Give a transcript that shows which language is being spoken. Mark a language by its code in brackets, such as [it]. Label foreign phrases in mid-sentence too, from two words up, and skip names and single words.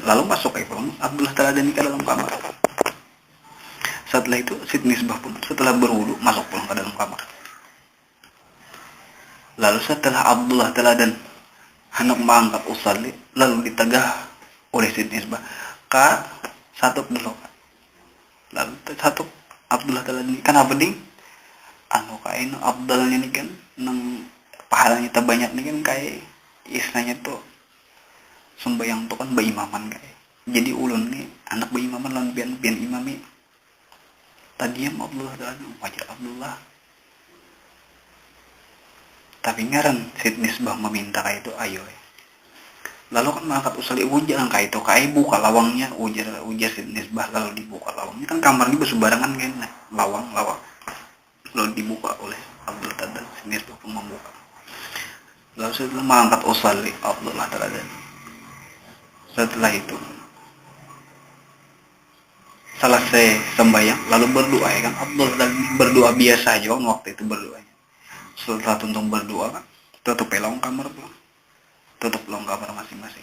[bjn] Lalu masuk ke pulang Abdullah Taladan ke dalam kamar. Setelah itu Siti Nisbah pun setelah berwudu masuk pulang ke dalam kamar. Lalu setelah Abdullah Taladan hendak mengangkat usalli, lalu ditegah oleh Siti Nisbah, "Kak, satu dulu, Kak." Lalu satu Abdullah Taladan ini kan apa ding? Anu kain Abdullah ini kan nang pahalanya terbanyak nih kan kayak istilahnya tuh sembayang tuh kan beimaman kayak. Jadi ulun nih anak beimaman lawan pian imami. Tadiam Abdullah Taladan wajar Abdullah. Tapi ngaran Siti Nisbah meminta kayak itu ayo. Lalu kan mengangkat usalli jangan kayak itu kayak buka lawangnya ujar Siti Nisbah, lalu dibuka lawangnya kan kamar ini bersebarangan kan lawang lalu dibuka oleh Abdullah Taladan. Siti Nisbah pun membuka. Lalu setelah mengangkat usalli Abdullah Taladan, setelah itu selesai sembahyang lalu berdoa ya kan. Abdullah Taladan berdoa biasa aja kan waktu itu berdoa. Setelah tuntung berdoa kan tutup pelong kamar pulang, tutup pelong kamar masing-masing.